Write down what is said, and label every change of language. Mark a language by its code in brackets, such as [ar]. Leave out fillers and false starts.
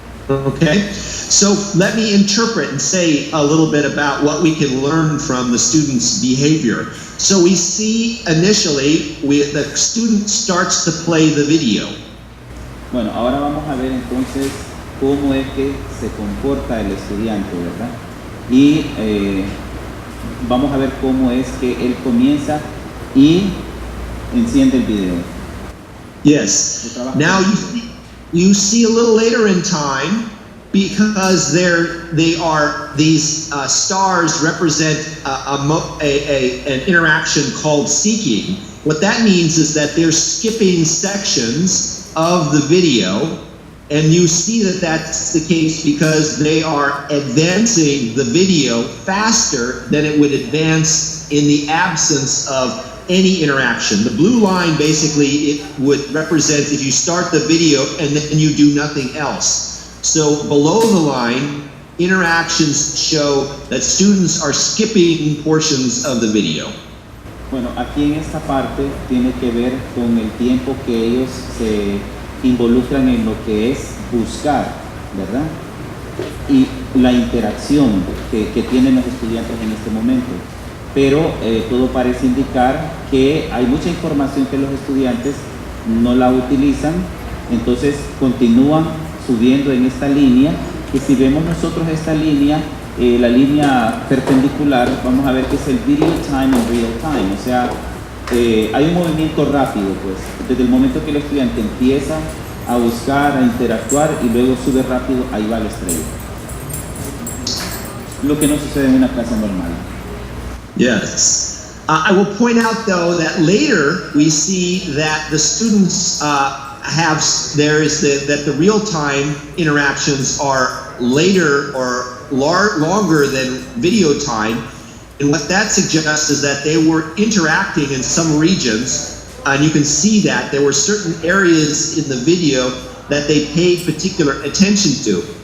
[en] Okay, so let me interpret and say a little bit about what we can learn from the student's behavior. So we see initially, the student starts to play the video. [es] Bueno, ahora vamos a ver entonces cómo es que se comporta el estudiante, ¿verdad? Y vamos a ver cómo es que él comienza y enciende el video. [en] Yes. Now you see a little later in time, because these stars represent an interaction called seeking. What that means is that they're skipping sections of the video, and you see that that's the case because they are advancing the video faster than it would advance in the absence of any interaction. The blue line basically it would represent if you start the video and then you do nothing else. So below the line, interactions show that students are skipping portions of the video. [es] Bueno, aquí en esta parte tiene que ver con el tiempo que ellos se involucran en lo que es buscar, ¿verdad? Y la interacción que tienen los estudiantes en este momento. Pero todo parece indicar que hay mucha información que los estudiantes no la utilizan, entonces continúan subiendo en esta línea, y si vemos nosotros esta línea, la línea perpendicular, vamos a ver que es el video time en real time, o sea, hay un movimiento rápido, pues, desde el momento que el estudiante empieza a buscar, a interactuar y luego sube rápido, ahí va la estrella. Lo que no sucede en una clase normal. [en] Yes. I will point out though that later we see that the students that the real-time interactions are later or longer than video time, and what that suggests is that they were interacting in some regions, and you can see that there were certain areas in the video that they paid particular attention to.